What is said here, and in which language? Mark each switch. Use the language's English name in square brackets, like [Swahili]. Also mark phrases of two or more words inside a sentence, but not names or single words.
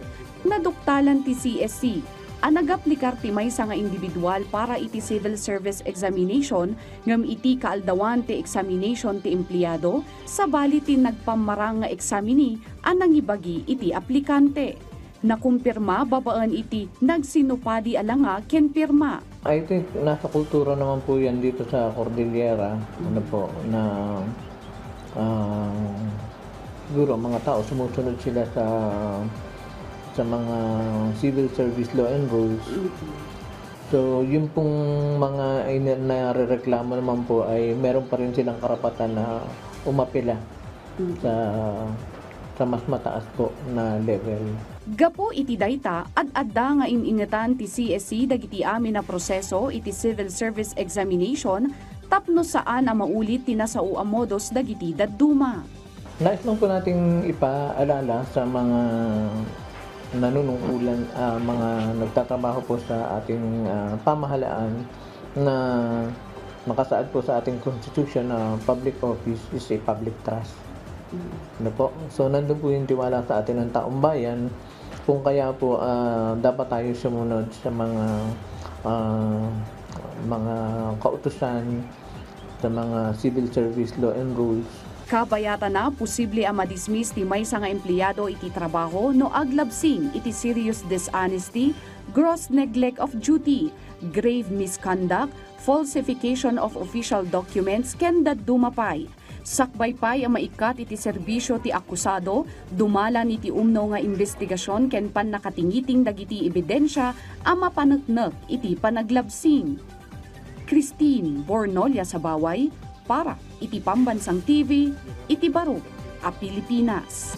[Iloko] Naduktalan ti CSC ang nag-aplikar ti maysa nga individual para iti [English] civil service examination [Iloko] ngam iti kaaldawan ti examination ti empleyado sabali ti nagpamarang nga examini ang nangibagi iti aplikante. Nakumpirma babaan iti nagsinupadi alanga ken pirma. [English] I think [Filipino] nasa kultura naman po yan dito sa Cordillera, ano po, na siguro mga tao sumusunod sila sa mga [English] civil service law and rules. [Filipino] So, yung pong mga nare-reklamo naman po ay meron pa rin silang karapatan na umapila sa mas mataas po na level. [Iloko] Gapo iti dayta ad-adda nga iningatan ti CSC dagiti amin na proseso iti [English] civil service examination [Iloko] tapno saan a maulit tinasao a modos dagiti dadduma. [Filipino] Nais lang po nating ipaalala sa mga nanunungkulan, mga nagtatrabaho po sa ating pamahalaan na nakasaad po sa ating constitution na [English] public office is a public trust. [Filipino] Ano po? So nandun po yung tiwala sa atin ng taong bayan, kung kaya po dapat tayo sumunod sa mga kautusan sa mga [English] civil service law and rules. [Iloko] Kabayata na posible ang madismiss ti maysa nga empleyado iti trabaho no aglabsing iti [English] serious dishonesty, gross neglect of duty, grave misconduct, falsification of official documents [Iloko] ken daddumapay. Sakbaypay ang maikat iti serbisyo ti akusado, dumalan iti umno nga investigasyon ken pannakatingiting dagiti ebidensya a mapaneknek iti panaglabsing. Christine Bornolia sa Baway para iti Pambansang TV, iti Baro, a Pilipinas.